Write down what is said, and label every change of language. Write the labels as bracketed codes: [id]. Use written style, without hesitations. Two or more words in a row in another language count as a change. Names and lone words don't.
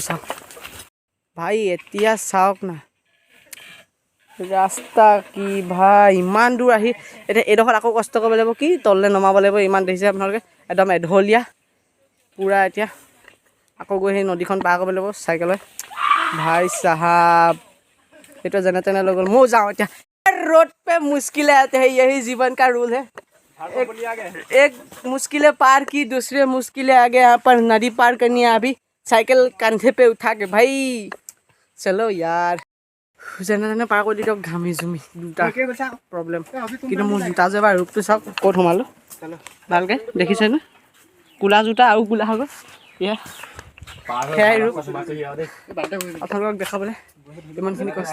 [as] চাওক ভাই এতিয়া চাওক না ৰাস্তা কি ভাই, ইমান দূৰ আহি এতিয়া এইডোখৰত আকৌ কষ্ট কৰিব লাগিব। কি তললৈ নমাব লাগিব। ইমান দেখিছে আপোনালোকে একদম এঢলীয়া পূৰা। এতিয়া আকৌ গৈ সেই নদীখন পাৰ কৰিব লাগিব চাইকেলত। ভাই চাহাব এইটো যেনে তেনে লৈ গ'ল। ময়ো যাওঁ এতিয়া। [hi] रोड पे मुश्किलें आते हैं, यही जीवन का रूल है। एक मुश्किलें पार की, दूसरे मुश्किलें आ गए। यहाँ पर नदी पार करनी है। अभी साइकिल कंधे पे उठा के भाई चलो यार [as] যেনে তেনে পাৰ কৰি দিয়ক। ঘামি জুমি দুটা প্ৰব্লেম। কিন্তু মোৰ জোতা যে এবাৰ ৰূপটো চাওক ক'ত সোমালোঁ ভালকৈ দেখিছে নে? ক'লা জোতা আৰু ক'লা হৈ গ'ল। সেয়াই ৰূপ আপোনালোকক দেখাবলৈ ইমানখিনি কষ্ট।